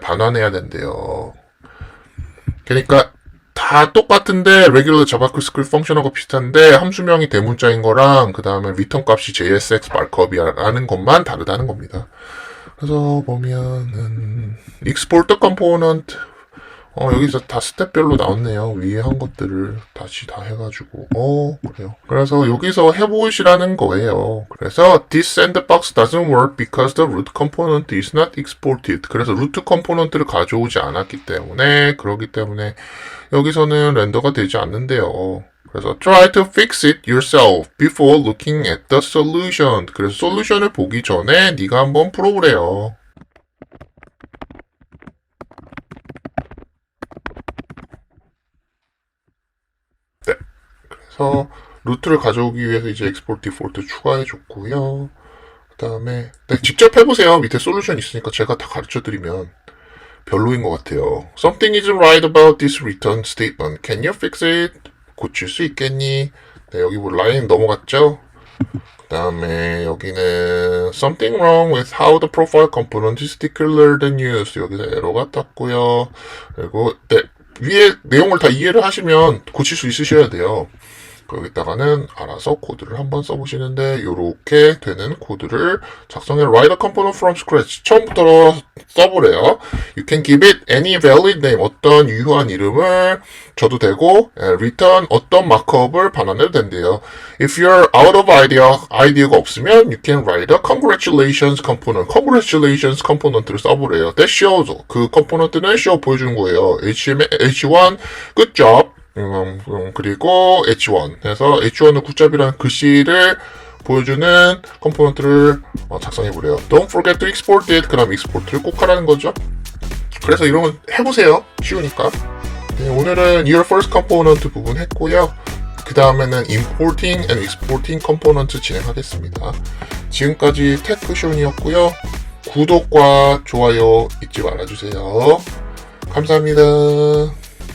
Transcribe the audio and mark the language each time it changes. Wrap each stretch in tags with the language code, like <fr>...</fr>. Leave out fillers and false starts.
<ko>반환해야 된대요. 그러니까 다 똑같은데 regular 자바스크립트 펑션하고 비슷한데 함수명이 대문자인 거랑 그 다음에 리턴 값이 JSX 마크업이라는 것만 다르다는 겁니다. 그래서 보면은</ko> <en>export the component</en> <ko>여기서 다 스텝별로 나왔네요. 위에 한 것들을 다시 다 해가지고. 그래요. 그래서 여기서 해보시라는 거예요. 그래서</ko> <en>this sandbox doesn't work because the root component is not exported.</en> <ko>그래서 루트 컴포넌트를 가져오지 않았기 때문에, 그러기 때문에 여기서는 렌더가 되지 않는데요. 그래서</ko> <en>try to fix it yourself before looking at the solution.</en> <ko>그래서 솔루션을 보기 전에 네가 한번 풀어보래요. 그래서 루트를 가져오기 위해서 이제 export default 추가해줬고요. 그 다음에 네, 직접 해보세요. 밑에 솔루션 있으니까 제가 다 가르쳐드리면 별로인 것 같아요.</ko> <en>Something isn't right about this return statement. Can you fix it?</en> <ko>고칠 수 있겠니? 네, 여기 뭐 라인 넘어갔죠? 그 다음에 여기는</ko> <en>Something wrong with how the profile component is declared and used.</en> <ko>여기서 에러가 떴고요. 그리고 네, 위에 내용을 다 이해를 하시면 고칠 수 있으셔야 돼요. 거기다가는 알아서 코드를 한번 써보시는데 이렇게 되는 코드를 작성해</ko> <en>write a component from scratch</en> <ko>처음부터 써보래요.</ko> <en>You can give it any valid name</en> <ko>어떤 유효한 이름을 줘도 되고 return 어떤 마크업을 반환해도 된대요.</ko> <en>If you're out of</en> <ko>아이디어가 없으면</ko> <en>you can write a congratulations component</en> <ko>를 써보래요.</ko> <en>That shows</en> <ko>그 컴포넌트는 show 보여주는 거예요. H1</ko> <en>good job</en> <ko>그리고 H1 해서 H1은 굿잡이라는 글씨를 보여주는 컴포넌트를 작성해보래요.</ko> <en>Don't forget to export it.</en> <ko>그럼 export를 꼭 하라는 거죠. 그래서 이런 건 해보세요. 쉬우니까. 네, 오늘은</ko> <en>your first component</en> <ko>부분 했고요. 그 다음에는</ko> <en>importing and exporting component</en> <ko>진행하겠습니다. 지금까지 테크쇼니였고요. 구독과 좋아요 잊지 말아주세요. 감사합니다.</ko>